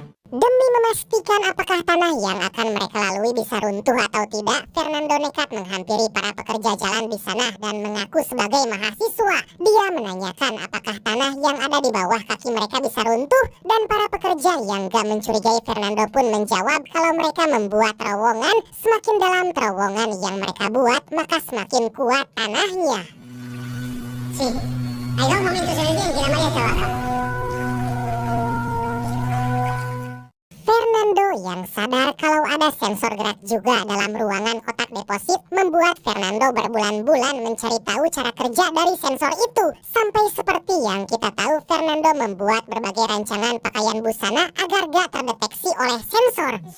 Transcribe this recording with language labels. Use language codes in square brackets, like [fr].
[id] Demi memastikan apakah tanah yang akan mereka lalui bisa runtuh atau tidak, Fernando nekat menghampiri para pekerja jalan di sana dan mengaku sebagai mahasiswa. Dia menanyakan apakah tanah yang ada di bawah kaki mereka bisa runtuh, dan para pekerja yang gak mencurigai Fernando pun menjawab kalau mereka membuat terowongan. Semakin dalam terowongan yang mereka buat, maka semakin kuat tanahnya. [es] Hay dos momentos en el día en que la malla está baja. [id] Fernando yang sadar kalau ada sensor gerak juga dalam ruangan kotak deposit membuat Fernando berbulan-bulan mencari tahu cara kerja dari sensor itu. Sampai seperti yang kita tahu, Fernando membuat berbagai rancangan pakaian busana agar gak terdeteksi oleh sensor.